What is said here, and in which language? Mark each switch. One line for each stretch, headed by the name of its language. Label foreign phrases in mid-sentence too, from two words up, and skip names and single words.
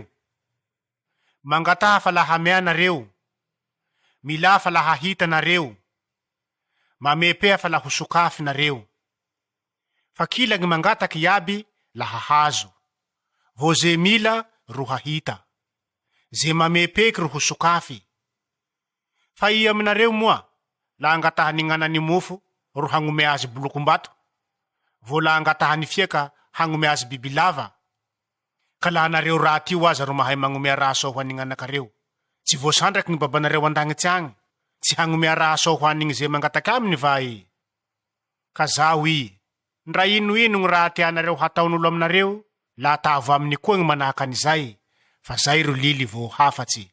Malagasy: Mangataha fa laha meanareo, mila fa laha hita nareo, mamepea fa laha hosokafy nareo. Fa kila gny mangataky iaby laha hazo, vo ze mila ro hahita, ze mamepeky ro hosokafy. Fa i aminareo moa, la angataha ni gn'anany mofo ro hagnome azy bolokombato, vo la angataha ni fiaka hagnome azy bibilava. Ka laha nareo raty io aza ro mahay magnome raha soa ho an'igny anakareo, tsy voasandraky gny babanareo andagnitsy agny, tsy hagnome raha soa ho an'igny ze mangataky aminy vai. Ka zao ndra ino gny raha tianareo hataon'olo aminareo, la tavo aminy koa gny manahaky an'izay, fa zay ro lily vo hafatsy.